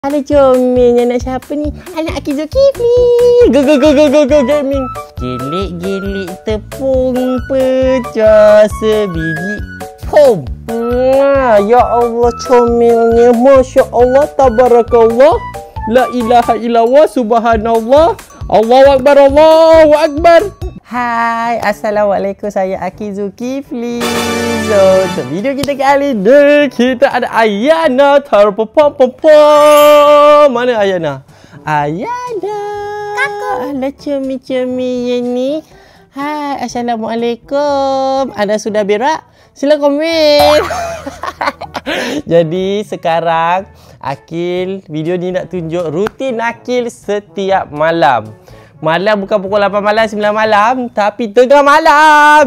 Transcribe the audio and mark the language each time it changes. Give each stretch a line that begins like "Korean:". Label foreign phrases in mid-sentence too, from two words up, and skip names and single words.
Malay: Ada comel anak siapa ni? Anak Aki Zulkifli.
English: Go gaming.
Malay: Gelik tepung pecah sebiji. Pom. Ya Allah comelnya.
Arabic: ما شاء الله تبارك الله. لا إله إلا الله سبحان الله. الله أكبر، الله أكبر.
Malay: Hai, assalamualaikum, saya Aki Zulkifli. So, untuk video kita kali ni, kita ada Ayana terpom-pom-pom. Mana Ayana? Ayana. Kakak. Alah cemi-cemi yang ni. Hai, assalamualaikum. Anda sudah berak? Sila komen. Jadi sekarang Akil, video ni nak tunjuk rutin Akil setiap malam. Malam bukan pukul 8 malam, 9 malam, tapi tengah malam.